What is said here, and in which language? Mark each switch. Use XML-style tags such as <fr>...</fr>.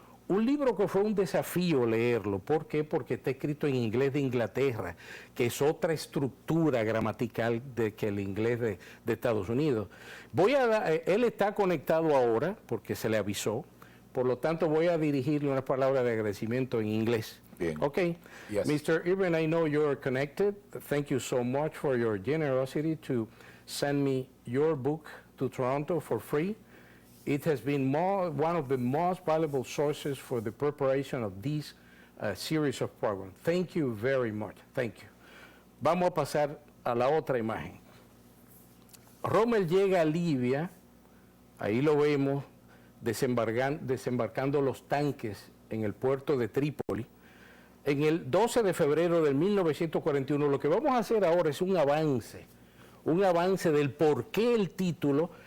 <es>Un libro que fue un desafío leerlo. ¿Por qué? Porque está escrito en inglés de Inglaterra, que es otra estructura gramatical que el inglés de Estados Unidos. Él está conectado ahora, porque se le avisó, por lo tanto voy a dirigirle unas palabras de agradecimiento en inglés. Bien.</es> <en>Okay. Yes. Mr. Irving, I know you're connected. Thank you so much for your generosity to send me your book to Toronto for free. It has been one of the most valuable sources for the preparation of this series of programs. Thank you very much. Thank you.</en> <es>Vamos a pasar a la otra imagen. Rommel llega a Libia, ahí lo vemos, desembarcando los tanques en el puerto de Trípoli. En el 12 de febrero de 1941, lo que vamos a hacer ahora es un avance del por qué el título,</es>